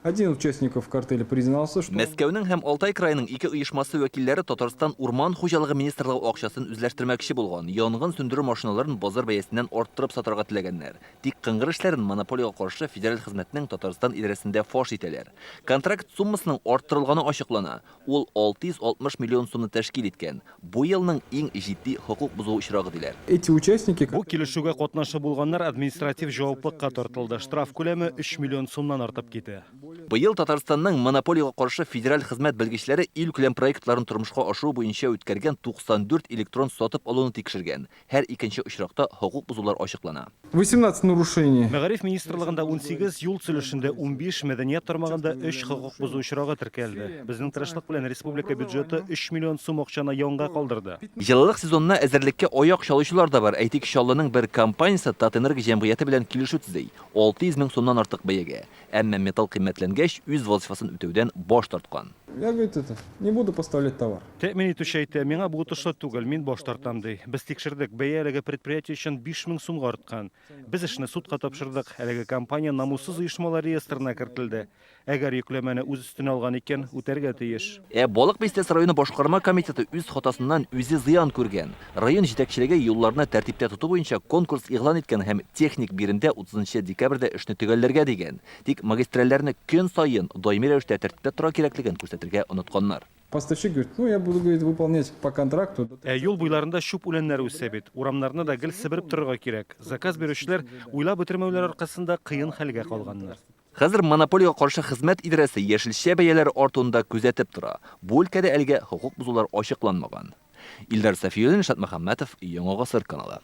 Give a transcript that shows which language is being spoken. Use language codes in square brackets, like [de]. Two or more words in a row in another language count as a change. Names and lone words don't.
[ru] Один участников картеля признался, что... [tt] Мәскәүнең һәм Алтай крайының ике оешмасы вәкилләре Татарстан Урман хуҗалыгы министрлыгы акчасын үзләштермәкче булган. Янгын сүндерү машиналарын базар бәясеннән арттырып сатарга теләгәннәр. Тик кыңгыр эшләрен монополиягә каршы федераль хезмәтнең Татарстан идарәсендә фаш итәләр. Контракт суммасының арттырылганы ачыклана. Ул 660 миллион сумны тәшкил иткән. Бу елның иң җитди хокук бузуу очрагы диләр. [ru] Эти участники... [tt] Бу килешүгә катнашы булганнар административ җаваплылыкка тартылды. Штраф күләме 3 миллион сумнан артып китә. Быел Татарстанның монополиягә каршы федераль хезмәт белгечләре ил күләм проектларын тормышка ашыру буенча үткәргән 94 электрон сатып алуны тикшергән. Һәр икенче очракта хокук бузулар ачыклана. [ru] 18 нарушений. [tt] Мәгариф министрлыгында 18, юл төзелешендә 15, мәдәният тармагында 3 хокук бузуу очрагы теркәлде. Безнең тырышлык белән республика бюджеты 3 миллион сум акчаны янга калдырды. Җылылык сезонына әзерлеккә аяк чалучылар да бар. Әйтик, Чаллының бер компаниясе Татэнерго җәмгыяте белән килешү төзи. 600 мең сумнан артык бәягә. Әмма металл кыйммәтләнгәч, үз вазифасын үтәүдән баш тарткан. [ru] Я, говорит, не буду поставлять товар. [tt] Тәэмин итүче әйтә, миңа бу отышлы түгел, мин баш тартам ди. Без тикшердек, бәя әлеге предприятие өчен 5000 сумга арткан. Без эшне судка тапшырдык, әлеге компания намуссыз оешмалар реестрына кертелде. Әгәр йөкләмәне үз өстенә алган икән, үтәргә тиеш. Балык Бистәсе районы башкарма комитеты үз хатасыннан үзе зыян күргән. Район җитәкчелеге юлларны тәртиптә тоту буенча конкурс игълан иткән һәм техник биремдә 30 декабрьдә эшне төгәлләргә дигән. Тик магистральләрне көн сайын даими рәвештә тәртиптә тора кирәклеген күрсәтергә онытканнар. [ru] Поставщик говорит, я буду, говорит, выполнять по контракту. [tt] Юл буйларында шуп үләннәре үсә бит. Урамнарны да гел себереп торырга кирәк. Заказ бирүчеләр уйлап бетермәүләр аркасында кыен хәлгә калганнар. Хәзер монополиягә каршы хезмәт идарәсе яшелчә бәяләре артуында күзәтеп тора. Бу өлкәдә әлегә хокук бузулар ачыкланмаган. Илдар Сафиуллин, Шат Мөхәммәтов, Яңа Гасыр каналы.